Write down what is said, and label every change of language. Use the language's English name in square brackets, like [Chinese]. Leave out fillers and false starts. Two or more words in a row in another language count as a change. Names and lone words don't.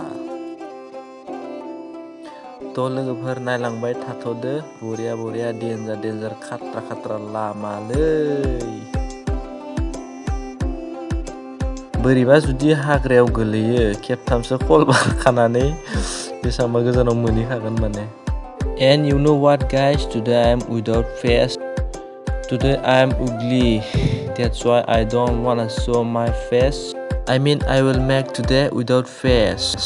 [Bodo] तो लोगोफोर नायलांबाय थाथ'दो बढिया डेन्जार खात्रा लामालै बोरैबा जुदि हाग्रायाव गोलैयो खेबथामसो खलबार खानानै बेसांबा गोजानाव मोनहैखागोन माने [English] and you know what guys, today I am without face, today I am ugly, that's why I don't wanna show my face, I mean I will make today without face.